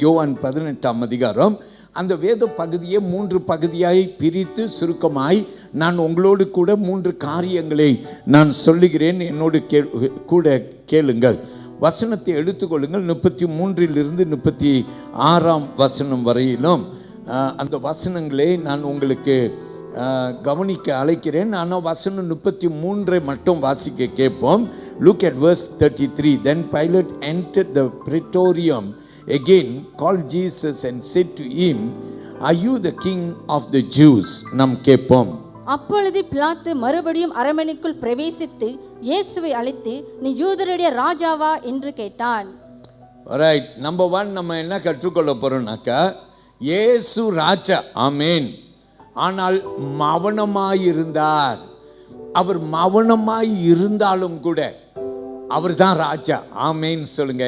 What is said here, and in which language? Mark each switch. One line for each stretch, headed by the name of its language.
Tamil: யோவான் 18ஆம் அதிகாரம். அந்த வேத பகுதியை 3 பகுதியாய் பிரித்து சுருக்கமாய் நான் உங்களோடு கூட 3 காரியங்களை நான் சொல்லுகிறேன். என்னோடு கூட கேளுங்கள். வசனத்தை எடுத்துக்கொள்ளுங்கள். 33லிருந்து 36ஆம் வசனம் வரையிலும் அந்த வசனங்களை நான் உங்களுக்கு கவனிக்க அழைக்கிறேன். ஆனால் வசனம் 33 மட்டும் வாசிக்க கேட்போம்.
English: Look at verse 33. Then Pilate entered the praetorium again, called Jesus and said to him, "Are you the king of the Jews?"
Tamil: நாம் கேட்போம். அப்பொழுது பிலாத்து மறுபடியும் அரண்மனைக்குள் பிரவேசித்து இயேசுவை அழைத்து, நீ யூதருடைய ராஜாவா என்று கேட்டான்.
English: Right.
Tamil: நம்பர் 1 நம்ம என்ன கற்றுக்கொள்ள போறோம்னாக்கா, இயேசு ராஜா. ஆமென். ஆனால் மௌனமாயிருந்தார். அவர் மௌனமாய் இருந்தாலும் கூட அவர் தான் ராஜா. ஆமென் சொல்லுங்க.